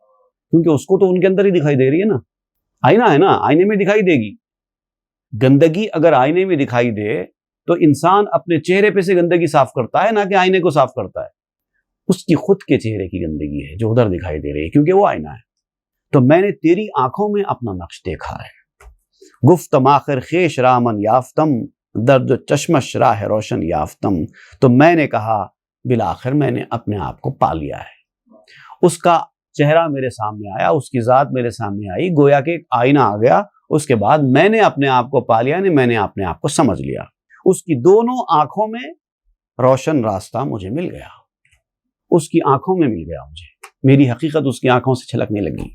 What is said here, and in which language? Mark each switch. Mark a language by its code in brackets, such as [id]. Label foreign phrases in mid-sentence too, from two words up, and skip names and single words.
[ur] کیونکہ اس کو تو ان کے اندر ہی دکھائی دے رہی ہے نا، آئینہ ہے نا، آئینے میں دکھائی دے گی. گندگی اگر آئینے میں دکھائی دے تو انسان اپنے چہرے پہ سے گندگی صاف کرتا ہے، نہ کہ آئینے کو صاف کرتا ہے. اس کی خود کے چہرے کی گندگی ہے جو ادھر دکھائی دے رہی ہے، کیونکہ وہ آئینہ ہے. تو میں نے تیری آنکھوں میں اپنا نقش دیکھا ہے. [fa] گفتم آخر خیش رامن یافتم، درد چشمش راہ روشن یافتم. [ur] تو میں نے کہا بالآخر میں نے اپنے آپ کو پا لیا ہے. اس کا چہرہ میرے سامنے آیا، اس کی ذات میرے سامنے آئی، گویا کہ ایک آئینہ آ گیا. اس کے بعد میں نے اپنے آپ کو پا لیا، یعنی میں نے اپنے آپ کو سمجھ لیا. اس کی دونوں آنکھوں میں روشن راستہ مجھے مل گیا، اس کی آنکھوں میں مل گیا مجھے، میری حقیقت اس کی آنکھوں سے چھلکنے لگی.